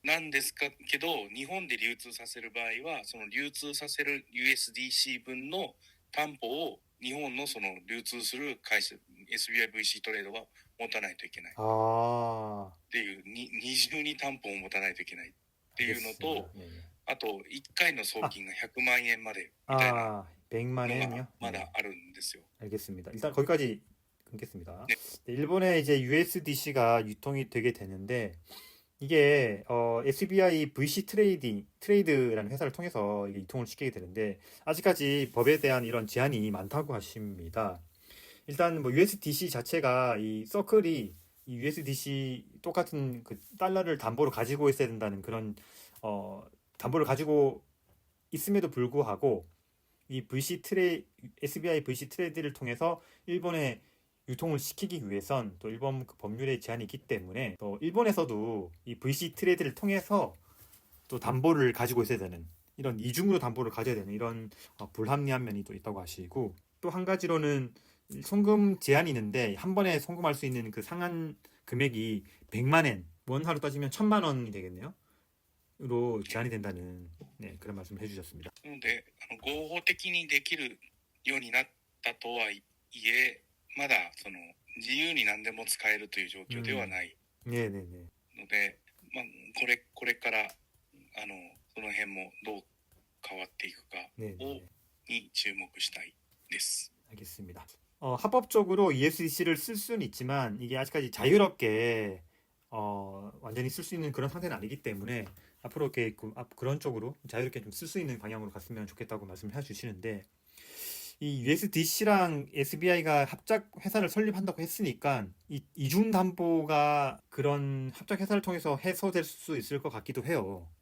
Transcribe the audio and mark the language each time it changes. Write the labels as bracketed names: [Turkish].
[Japanese] なんですけど、日本で流通させる場合は、その流通させる USDC 分の担保を日本のその流通する会社、SBIVC トレードは持たないといけない。っていう、二重に担保を持たないといけないっていうのと、あと、1回の送金が100万円までみたいな [Korean] 100만 엔요? [Japanese] まだあるんですよ。 [Korean] 알겠습니다. 일단 거기까지 끊겠습니다. 네, 일본에 이제 USDC가 유통이 되게 되는데, 이게 SBI VC 트레이드라는 회사를 통해서 이게 유통을 시키게 되는데, 아직까지 법에 대한 이런 제한이 많다고 하십니다. 일단 뭐 USDC 자체가 이 서클이 이 USDC 똑같은 그 달러를 담보로 가지고 있어야 된다는 그런 담보를 가지고 있음에도 불구하고 이 SBI VC 트레이드를 통해서 일본에 유통을 시키기 위해선 또 일본 그 법률의 제한이 있기 때문에 또 일본에서도 이 VC 트레이드를 통해서 또 담보를 가지고 있어야 되는, 이런 이중으로 담보를 가져야 되는 이런 불합리한 면이 또 있다고 하시고, 또 한 가지로는 송금 제한이 있는데 한 번에 송금할 수 있는 그 상한 금액이 100만 엔, 원화로 따지면 1,000만 원이 되겠네요. 로 제한이 된다는 그런 말씀을 해주셨습니다. [Japanese] なので、合法的にできるようになったとはいえ、まだその自由に何でも使えるという状況ではないので、まあ、これからその辺もどう変わっていくかに注目したいです。 [Korean] 알겠습니다. 합법적으로 ESDC를 쓸 수는 있지만 이게 아직까지 자유롭게 완전히 쓸 수 있는 그런 상태는 아니기 때문에 앞으로 이렇게 그런 쪽으로 자유롭게 좀 쓸 수 있는 방향으로 갔으면 좋겠다고 말씀을 해주시는데, 이 USDC랑 SBI가 합작 회사를 설립한다고 했으니까 이 이중 담보가 그런 합작 회사를 통해서 해소될 수 있을 것 같기도 해요.